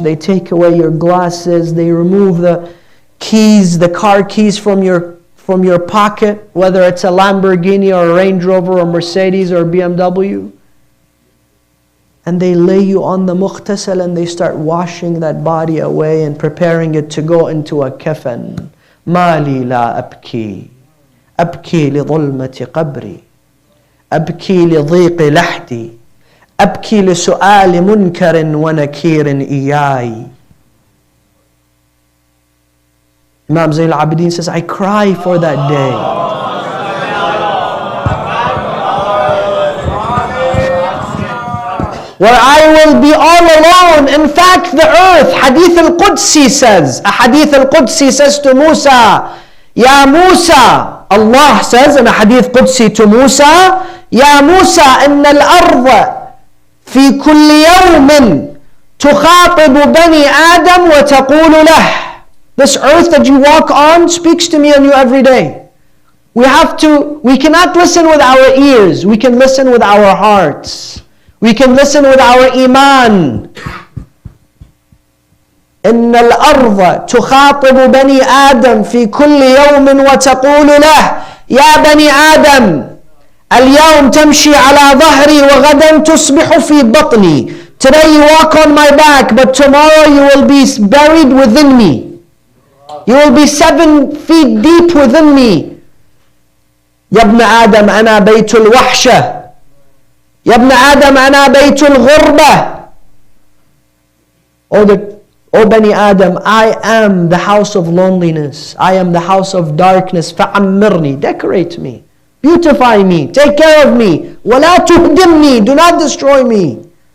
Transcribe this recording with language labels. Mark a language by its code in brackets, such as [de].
[en] They take away your glasses. They remove the keys, the car keys from your pocket, whether it's a Lamborghini or a Range Rover or Mercedes or BMW. And they lay you on the mukhtasal and they start washing that body away and preparing it to go into a kafan. [ar] ما لي لا أبكي أبكي لظلمة قبري أبكي لضيق لحدي أبكي لسؤال منكر ونكير إياي. [en] Imam Zain al-Abidin says, I cry for that day. Where I will be all alone. In fact, the earth, Hadith al-Qudsi says, a Hadith al-Qudsi says to Musa, Ya Musa, Allah says in a Hadith Qudsi to Musa, Ya Musa, [ar] inna al-arda في كل يوم تخاطب بني آدم وتقول له. [en] This earth that you walk on speaks to me and you every day. We cannot listen with our ears. We can listen with our hearts. We can listen with our iman. [ar] إن الأرض تخاطب بني آدم في كل يوم وتقول له يا بني آدم اليوم تمشي على ظهري وغدا تصبح في بطني. [en] Today you walk on my back, but tomorrow you will be buried within me. You will be 7 feet deep within me. [ar] يا ابن آدم أنا بيت الوحشة. يا ابن آدم أنا بيت الغربة. [en] O Bani Adam, I am the house of loneliness. I am the house of darkness. [ar] فَعَمِّرْنِي. [en] Decorate me. Beautify me. Take care of me. [ar] وَلَا تُهْدِمْنِي. [en] Do not destroy me.